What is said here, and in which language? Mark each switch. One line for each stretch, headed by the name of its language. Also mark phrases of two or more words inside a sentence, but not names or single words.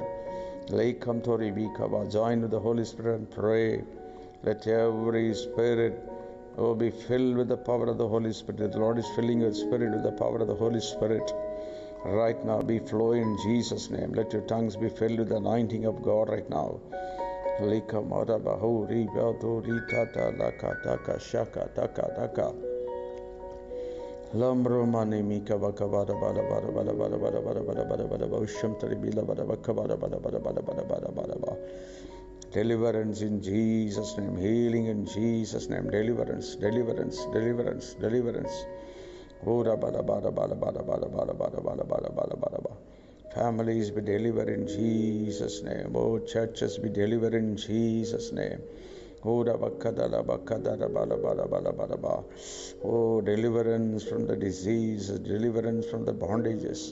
English: Lekam to ribikaba. Join with the Holy Spirit and pray. Let every spirit be filled with the power of the Holy Spirit. The Lord is filling your spirit with the power of the Holy Spirit. Right now, be flowing in Jesus' name. Let your tongues be filled with the anointing of God right now. Lekamara bahu ribato ritata lakataka shaka taka taka. Lambro mani mika baka bada bada bada bada bada bada bada bada bada bada bada usham taribila bada baka bada bada bada bada bada bada bada bada. Deliverance in Jesus' name, healing in Jesus' name, deliverance, deliverance, deliverance, deliverance. Families be delivered in Jesus' name. Oh, churches be delivered in Jesus' name. Oh, deliverance from the disease, deliverance from the bondages.